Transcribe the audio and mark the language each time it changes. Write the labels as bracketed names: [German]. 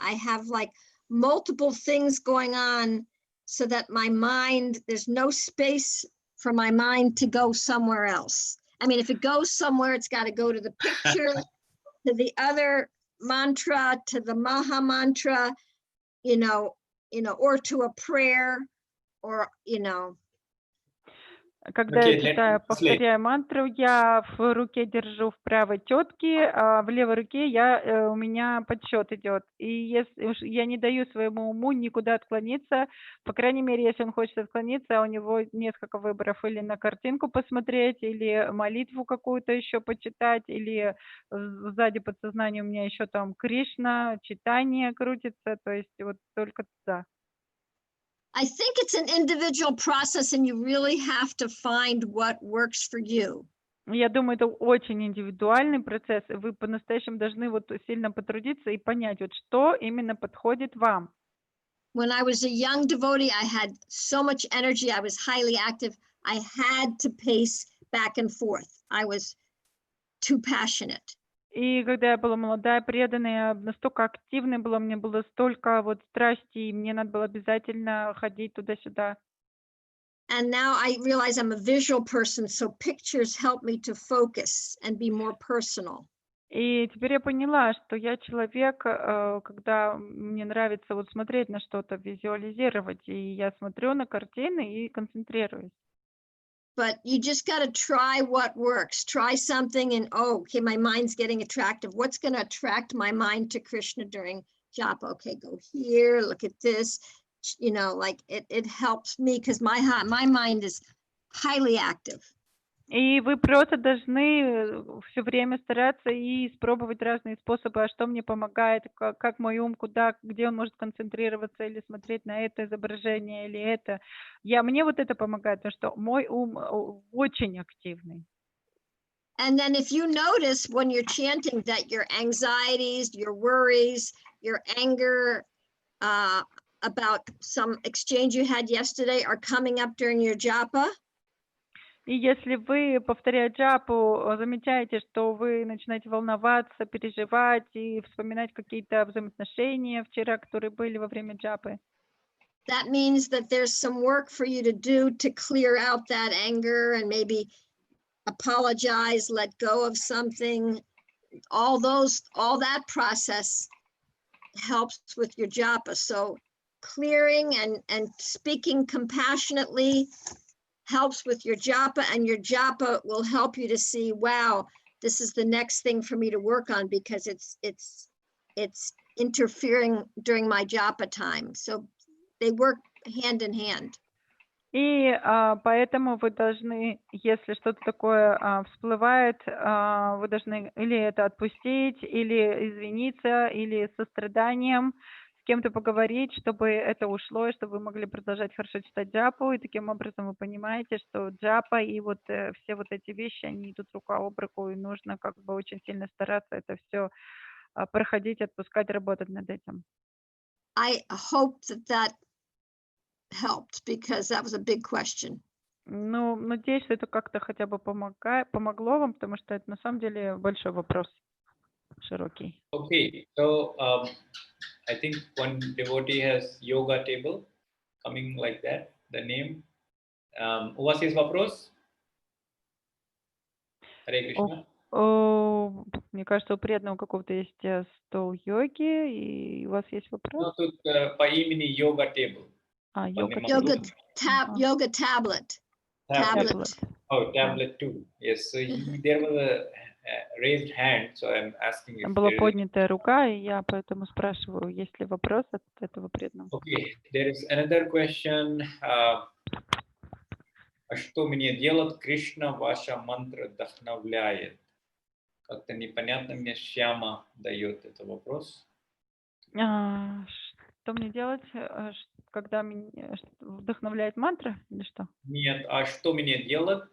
[English] I have like multiple things going on so that my mind, there's no space for my mind to go somewhere else. I mean, if it goes somewhere, it's got to go to the picture, to the other mantra, to the Maha mantra, or to a prayer, or. [Russian] Когда [English] Okay, [Russian] я [English] let me [Russian] читаю, [English] translate. [Russian] повторяю мантру, я в руке держу в правой тетке, а в левой руке у меня подсчет идет. И если уж я не даю своему уму никуда отклониться, по крайней мере, если он хочет отклониться, у него несколько выборов: или на картинку посмотреть, или молитву какую-то еще почитать, или сзади подсознания у меня еще там Кришна, читание крутится, то есть вот только туда. [English] I think it's an individual process and you really have to find what works for you. [Russian] Я думаю, это очень индивидуальный процесс, и вы по-настоящему должны вот сильно потрудиться и понять, вот что именно подходит вам. [English] When I was a young devotee, I had so much energy. I was highly active. I had to pace back and forth. I was too passionate. [Russian] И когда я была молодая, преданная, я настолько активной была, мне было столько вот страсти, и мне надо было обязательно ходить туда-сюда. [English] And now I realize I'm a visual person, so pictures help me to focus and be more personal. [Russian] И теперь я поняла, что я человек, когда мне нравится вот смотреть на что-то, визуализировать, и я смотрю на картины и концентрируюсь. [English] But you just got to try what works. Try something and, oh, okay, my mind's getting attractive. What's going to attract my mind to Krishna during japa? Okay, go here, look at this. You know, like it helps me because my mind is highly active. [Russian] И вы просто должны все время стараться и испробовать разные способы, а что мне помогает, как мой ум, где он может концентрироваться, или смотреть на это изображение, или это. Мне вот это помогает, потому что мой ум очень активный. [English] And then if you notice when you're chanting that your anxieties, your worries, your anger about some exchange you had yesterday are coming up during your japa, [Russian] И если вы, повторяя джапу, замечаете, что вы начинаете волноваться, переживать и вспоминать какие-то взаимоотношения вчера, которые были во время джапы, [English] that means that there's some work for you to do to clear out that anger and maybe apologize, let go of something. All that process helps with your japa. So clearing and speaking compassionately helps with your japa, and your japa will help you to see, wow, this is the next thing for me to work on because it's interfering during my japa time. So they work hand in hand. [Russian] И поэтому вы должны, если что-то такое всплывает, вы должны или это отпустить, или извиниться, или с состраданием с кем-то поговорить, чтобы это ушло, и чтобы вы могли продолжать хорошо читать джапу. И таким образом вы понимаете, что джапа и вот все вот эти вещи, они идут рука об руку, и нужно как бы очень сильно стараться это все проходить, отпускать, работать над этим. [English] I hope that helped because that was a big question. [Russian] Ну, надеюсь, что это как-то хотя бы помогло вам, потому что это на самом деле большой вопрос, широкий. [English] Okay, so I think one devotee has yoga table coming like that, the name. [Russian] У вас есть вопрос? Харе Кришна. Мне кажется, у преданного какого-то есть стол йоги, и у вас есть вопрос? Ну, тут по имени yoga table. [English] Yoga Yoga tablet. Tablet. Oh, tablet too. Yes. So there was a raised hand, so I'm asking if [Russian] Была [English] there is. [Russian] поднятая рука, и я поэтому спрашиваю, есть ли вопрос от этого преданного. [English] Okay, there is another question. [Russian] А что мне делать? Кришна ваша мантра вдохновляет. Как-то непонятно мне Шьяма дает этот вопрос. Что мне делать, когда меня вдохновляет мантра, или что? Нет, а что мне делать?